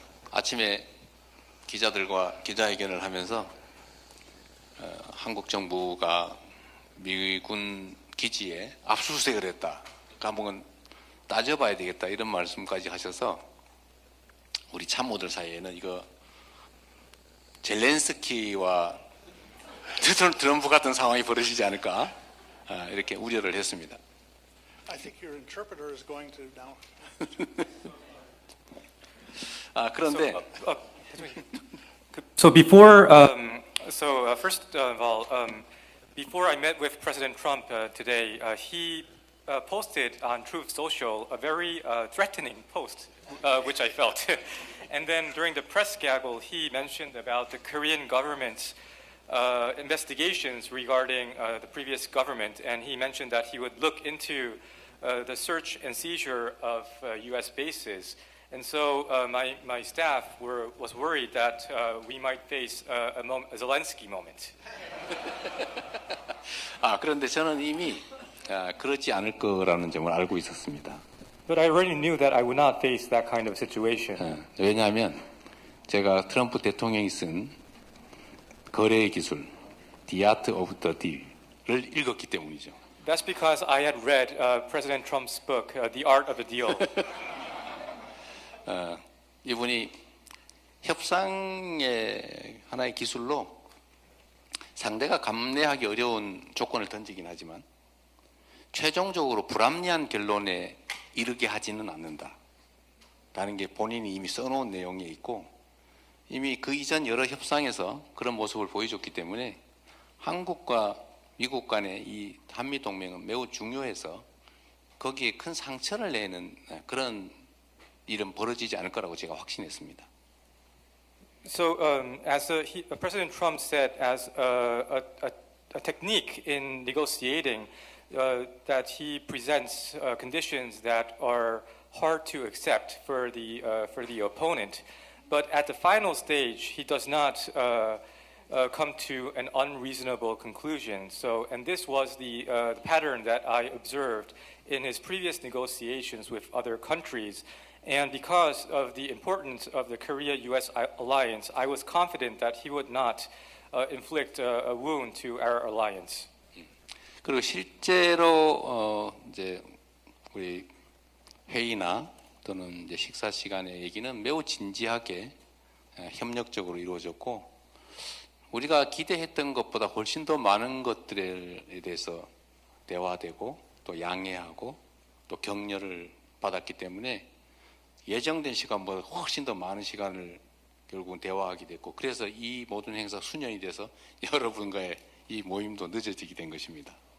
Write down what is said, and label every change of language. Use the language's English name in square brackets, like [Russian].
[Korean] 아침에 기자들과 기자회견을 하면서 한국 정부가 미군 기지에 압수수색을 했다. 한번 따져봐야 되겠다 이런 말씀까지 하셔서 우리 참모들 사이에는 이거 젤렌스키와 트럼프 같은 상황이 벌어지지 않을까 이렇게 우려를 했습니다. [English] I think your interpreter is going to now. [Korean] 그런데 [English] So before, first of all, before I met with President Trump today, he posted on Truth Social a very threatening post, which I felt. And then during the press gaggle, he mentioned about the Korean government's investigations regarding the previous government, and he mentioned that he would look into the search and seizure of U.S. bases. And so my staff was worried that we might face a Zelensky moment. [Korean] 그런데 저는 이미 그렇지 않을 거라는 점을 알고 있었습니다. [English] But I already knew that I would not face that kind of situation. [Korean] 왜냐하면 제가 트럼프 대통령이 쓴 거래의 기술, The Art of the Deal을 읽었기 때문이죠. [English] That's because I had read President Trump's book, The Art of the Deal. [Korean] 이분이 협상의 하나의 기술로 상대가 감내하기 어려운 조건을 던지긴 하지만 최종적으로 불합리한 결론에 이르게 하지는 않는다라는 게 본인이 이미 써놓은 내용에 있고 이미 그 이전 여러 협상에서 그런 모습을 보여줬기 때문에 한국과 미국 간의 이 한미동맹은 매우 중요해서 거기에 큰 상처를 내는 그런 일은 벌어지지 않을 거라고 제가 확신했습니다. [English] So, as President Trump said, as a technique in negotiating, that he presents conditions that are hard to accept for the opponent, but at the final stage, he does not come to an unreasonable conclusion. So, and this was the pattern that I observed in his previous negotiations with other countries. And because of the importance of the Korea-U.S. alliance, I was confident that he would not inflict a wound to our alliance. [Korean] 그리고 실제로 이제 우리 회의나 또는 이제 식사 시간의 얘기는 매우 진지하게 협력적으로 이루어졌고 우리가 기대했던 것보다 훨씬 더 많은 것들에 대해서 대화되고 또 양해하고 또 격려를 받았기 때문에 예정된 시간보다 훨씬 더 많은 시간을 결국은 대화하게 됐고 그래서 이 모든 행사 수년이 돼서 여러분과의 이 모임도 늦어지게 된 것입니다.